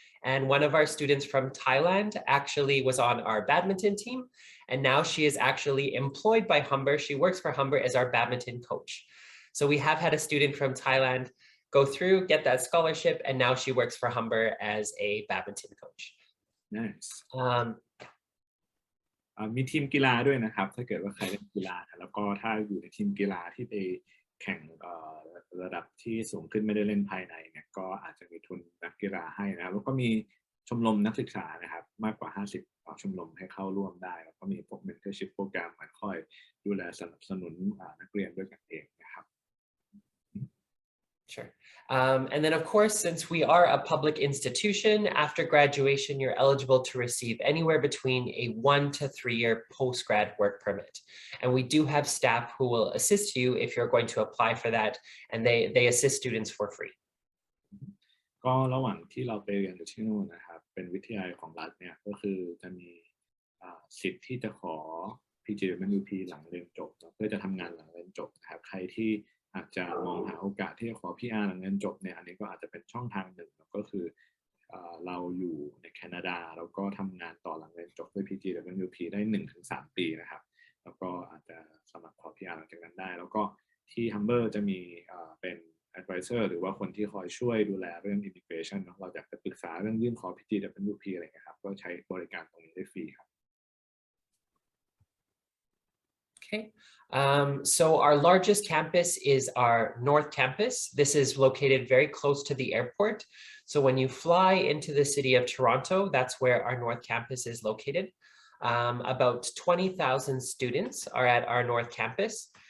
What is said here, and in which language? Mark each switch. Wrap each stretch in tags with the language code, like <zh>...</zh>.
<en>And one of our students from Thailand actually was on our badminton team. And now she is actually employed by Humber. She works for Humber as our badminton coach. So we have had a student from Thailand go through, get that scholarship, and now she works for Humber as a badminton coach. Nice.</en> <th>มีทีมกีฬาด้วยนะครับถ้าเกิดว่าใครเล่นกีฬาแล้วก็ถ้าอยู่ในทีมกีฬาที่ไปแข่งระดับที่สูงขึ้นไม่ได้เล่นภายในเนี่ยก็อาจจะมีทุนนักกีฬาให้นะครับแล้วก็มีชมรมนักศึกษานะครับมากกว่า50ชมรมให้เข้าร่วมได้แล้วก็มีพวก mentorship โปรแกรมมาคอยดูแลสนับสนุนนักเรียนด้วยกันเองนะครับ</th> <en>Sure. And then, of course, since we are a public institution, after graduation, you're eligible to receive anywhere between a 1 to 3 year post-grad work permit. And we do have staff who will assist you if you're going to apply for that, and they assist students for free.</en> <th>ก็ระหว่างที่เราไปเรียนอยู่ที่นู่นนะครับเป็นวิทยาลัยของรัฐเนี่ยก็คือจะมีสิทธิ์ที่จะขอ PGWP หลังเรียนจบเพื่อจะทำงานหลังเรียนจบนะครับใครที่อาจจะมองหาโอกาสที่จะขอ PR หลังเรียนจบเนี่ยอันนี้ก็อาจจะเป็นช่องทางหนึ่งก็คือ เราอยู่ในแคนาดาแล้วก็ทำงานต่อหลังเรียนจบด้วย PGWP ได้ 1-3 ปีนะครับแล้วก็อาจจะสมัครขอ PR หลังจากนั้นได้แล้วก็ที่ Humber จะมีเป็น advisor หรือว่าคนที่คอยช่วยดูแลเรื่อง immigration เราอยากจะปรึกษาเรื่องยื่นขอ PGWP อะไรนะครับก็ใช้บริการตรงนี้ได้ฟรีครับ</th> <en>Okay. So our largest campus is our North Campus. This is located very close to the airport. So when you fly into the city of Toronto, that's where our North Campus is located. About 20,000 students are at our North Campus.</en>